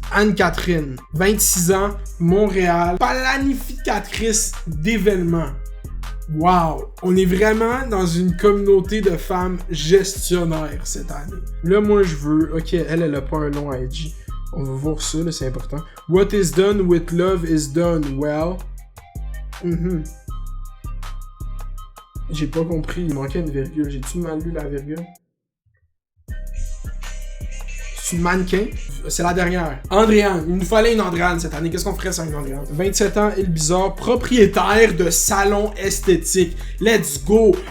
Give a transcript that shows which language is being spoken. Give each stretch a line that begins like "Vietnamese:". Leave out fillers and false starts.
French: Anne-Catherine, 26 ans, Montréal, planificatrice d'événements. Wow! On est vraiment dans une communauté de femmes gestionnaires cette année. Là, moi, je veux... Ok, elle a pas un nom IG. On va voir ça, là, c'est important.
English: What is done with love is done well.
French: J'ai pas compris, il manquait une virgule. J'ai-tu mal lu la virgule? C'est une mannequin. C'est la dernière. Andréane. Il nous fallait une Andréane cette année. Qu'est-ce qu'on ferait sans une Andréane? 27 ans, Il Bizarre, propriétaire de salon esthétique.
English: Let's go!